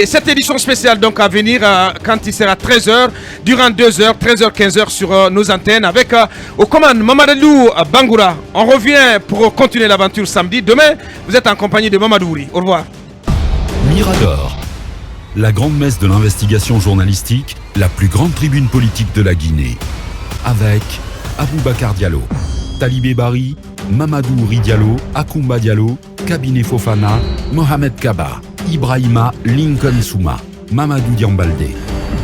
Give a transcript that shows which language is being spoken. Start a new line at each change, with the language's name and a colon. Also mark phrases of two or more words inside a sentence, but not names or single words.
French: Cette édition spéciale donc à venir quand il sera 13h, durant 2h, 13h-15h sur nos antennes avec aux commandes Mamadou Bangoura. On revient pour continuer l'aventure samedi. Demain, vous êtes en compagnie de Mamadou Ouri. Au revoir. Mirador, la grande messe de l'investigation journalistique, la plus grande tribune politique de la Guinée. Avec Aboubacar Diallo, Talibé Bari, Mamadou Ouri Diallo, Akoumba Diallo, Kabinet Fofana, Mohamed Kaba, Ibrahima Lincoln Souma, Mamadou Diambaldé.